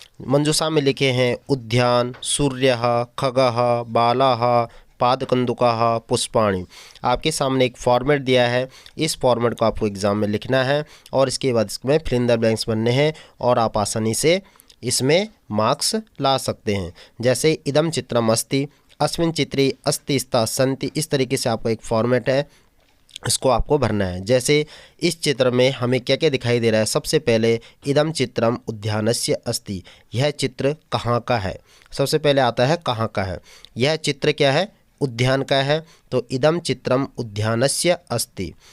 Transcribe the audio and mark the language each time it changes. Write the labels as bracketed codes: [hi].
[hi] मंजूषा में लिखे हैं उद्यान, सूर्यः, खगः, बालाः, पादकंदुकाः, पुष्पाणि। आपके सामने एक फॉर्मेट दिया है। इस फॉर्मेट को आपको एग्ज़ाम में लिखना है और इसके बाद इसमें फिल इन द ब्लैंक्स बनने हैं और आप आसानी से इसमें मार्क्स ला सकते हैं। [sa] जैसे इदम चित्रम अस्ति, अस्मिन् चित्रे अस्ति स्था सन्ति। [hi] इस तरीके से आपका एक फॉर्मेट है, इसको आपको भरना है। जैसे इस चित्र में हमें क्या क्या दिखाई दे रहा है। सबसे पहले [sa] इदम चित्रम उद्यानस्य अस्ति, [hi] यह चित्र कहाँ का है। सबसे पहले आता है कहाँ का है। यह चित्र क्या है, उद्यान का है, तो [sa] इदम चित्रम उद्यानस्य अस्ति।